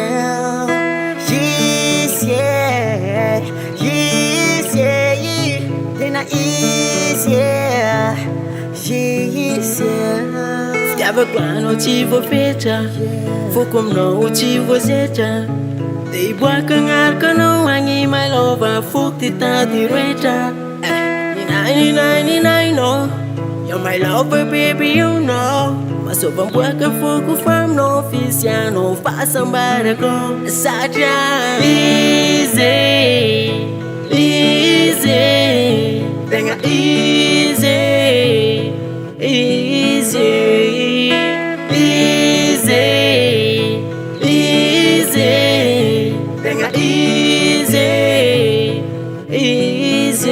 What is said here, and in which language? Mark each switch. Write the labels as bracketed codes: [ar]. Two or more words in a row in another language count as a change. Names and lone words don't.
[mg] tena izy fitiavako anao tsy voafetra, foko aminao tsy voazetra, de iboaka agnaraka anao agny malova foko ty tady rehetra. Ninainy no, [en] you're my lover baby you know, [mg] masova mboaka foko faminao fisianao fahasambarako. Satria easy tena easy tena easy.